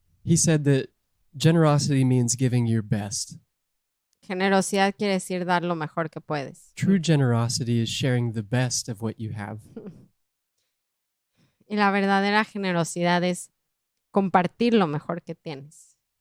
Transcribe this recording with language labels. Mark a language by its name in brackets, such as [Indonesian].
[English] He said that generosity means giving your best. [Spanish] Generosidad quiere decir dar lo mejor que puedes. [English] True generosity is sharing the best of what you have. [Spanish] Y la verdadera generosidad es compartir lo mejor que tienes.